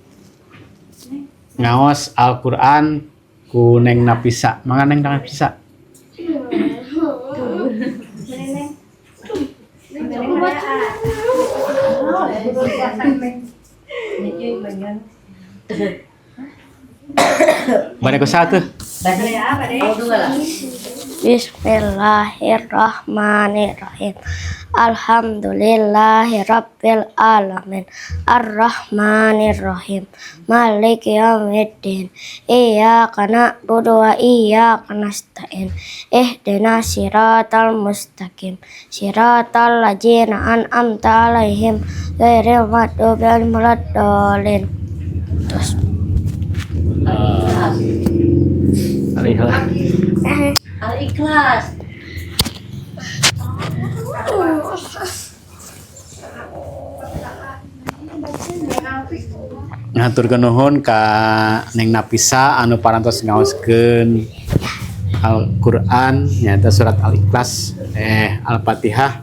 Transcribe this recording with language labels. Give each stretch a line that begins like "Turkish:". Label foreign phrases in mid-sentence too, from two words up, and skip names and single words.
Sundanese: Ngaos Al-Qur'an ku Neng Nafisa. Mangga Neng Nafisa. Bade ku satu.
Arabic: بسم الله الرحمن الرحيم. الحمد لله رب العالمين. الرحمن الرحيم مالك يوم الدين. إياك نعبد وإياك نستعين. اهدنا الصراط المستقيم صراط الذين أنعمت عليهم غير المغضوب عليهم ولا الضالين.
Sundanese: Terus Al-Ikhlas. Ngaturkeun nuhun ka Neng Nafisa anu parantos ngaoskeun Al-Qur'an nyaeta surat Al-Ikhlas Al-Fatihah.